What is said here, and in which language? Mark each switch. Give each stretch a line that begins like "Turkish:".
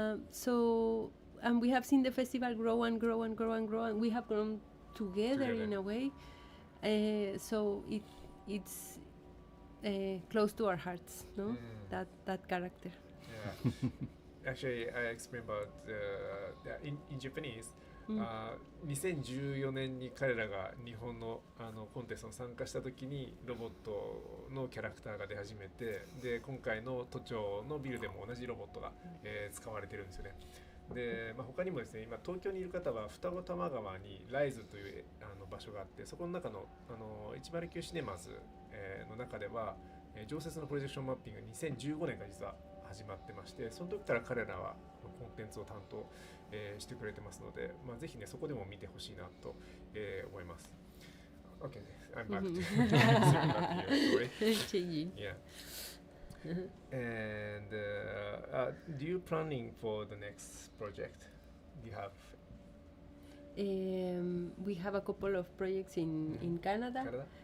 English: So and we have seen the festival grow and grow and grow and grow, and we have grown together in a way. So it's close to our hearts, that character. Yeah. Actually, I explained about in Japanese.
Japanese: 2014年に彼らが日本のコンテストに参加した時にロボットのキャラクターが出始めて、で今回の都庁のビルでも同じロボットが、使われてるんですよね。で、他にもですね、今東京にいる方は二子玉川にライズという場所があって、そこの中の109シネマズ、の中では、常設のプロジェクションマッピングが2015年から実は始まってまして、その時から彼らはコンテンツを担当、してくれてますので、ぜひねそこでも見てほしいなと、思います。
English: Okay, I'm back to your story. Yeah. And do you planning for the next project? Do you have? We have a couple of projects in Canada.